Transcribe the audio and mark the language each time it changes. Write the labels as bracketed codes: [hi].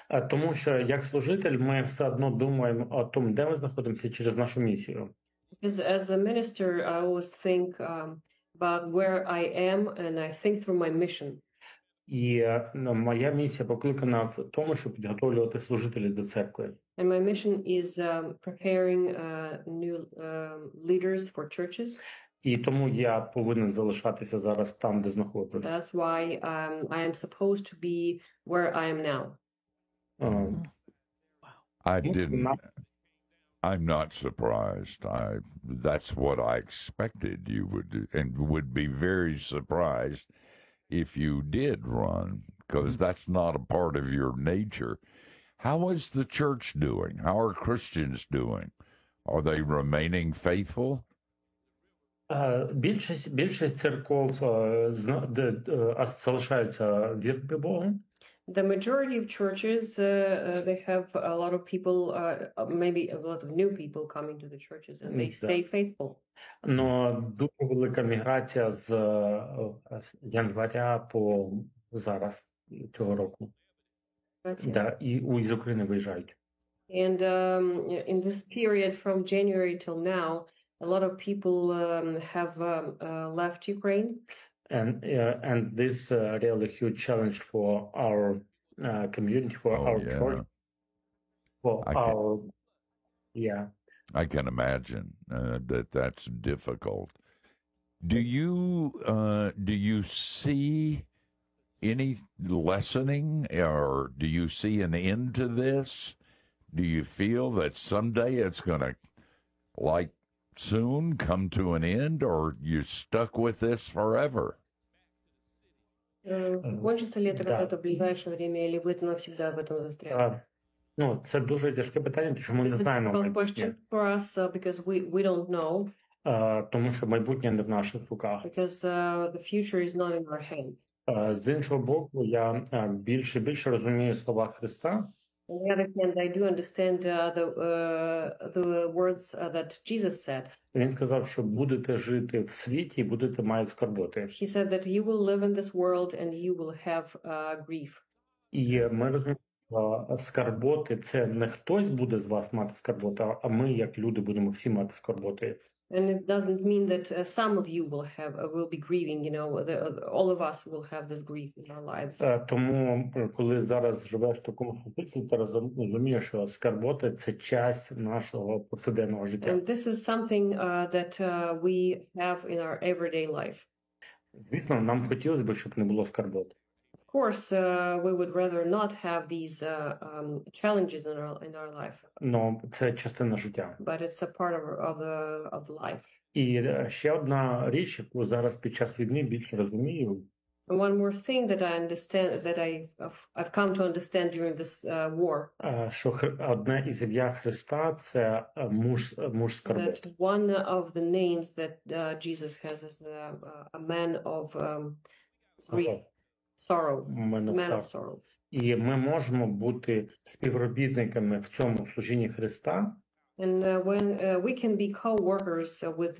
[uk] Тому що, як служитель, ми все одно думаємо о том, де ми знаходимося через нашу місію. [en] Because as a minister, I always think about where I am, and I think through my mission. [uk] Моя місія покликана в тому, щоб підготовлювати служителів до церкви. [en] And my mission is preparing new leaders for churches. [uk] І тому я повинен залишатися зараз там, де знаходжусь. [en] That's why I am supposed to be where I am now. I'm not surprised. That's what I expected you would do, and would be very surprised if you did run, because that's not a part of your nature. How is the church doing? How are Christians doing? Are they remaining faithful? [uk] Більшість церков залишаються вірні Богу. [en] The majority of churches, they have a lot of people, maybe a lot of new people coming to the churches, and they stay faithful. [uk] Но дуже велика міграція з января по зараз цього року. Да, і з України виїжджають. [en] And in this period from January till now, a lot of people have left Ukraine. And this is really huge challenge for our community, for church, for I can imagine that's difficult. Do you see any lessening, or do you see an end to this? Do you feel that someday it's gonna, like, soon come to an end, or you're stuck with this forever? [ru] Кончиться ли это в ближайшее время, или вы навсегда в этом застряли? [uk] Ну, це дуже тяжке питання, тому що ми не знаємо. [en] It's a difficult question for us, because we don't know. [uk] Тому що майбутнє не в наших руках. [en] Because the future is not in our hands. [uk] З іншого боку, я більше розумію слова Христа. [en] On the other hand, I do understand the words that Jesus said. [uk] Він сказав, що будете жити в світі, будете мати скорботи. [en] He said that you will live in this world and you will have grief. [uk] І ми розуміємо, скорботи – це не хтось буде з вас мати скорботи, а ми, як люди, будемо всі мати скорботи. [en] And it doesn't mean that some of you will have will be grieving, you know, all of us will have this grief in our lives. [uk] Тому коли зараз живеш в такому світі, ти розумієш, що скорботи це часть нашого повсякденного життя. [en] And this is something that we have in our everyday life. [uk] Звісно, нам хотілося б, щоб не було скорбот. [en] Of course, we would rather not have these challenges in our life. [uk] Ну, це частина життя. [en] But it's a part of the life. [uk] І ще одна річ, яку зараз під час війни більше розумію. [en] And one more thing that I understand that I've come to understand during this war. [uk] Що одна із ім'я Христа це муж скорботи. [en] That one of the names that Jesus has is a man of grief. Sorrow. Man of sorrow. [uk] І ми можемо бути співробітниками в цьому служінні Христа. [en] And when we can be co-workers with Jesus.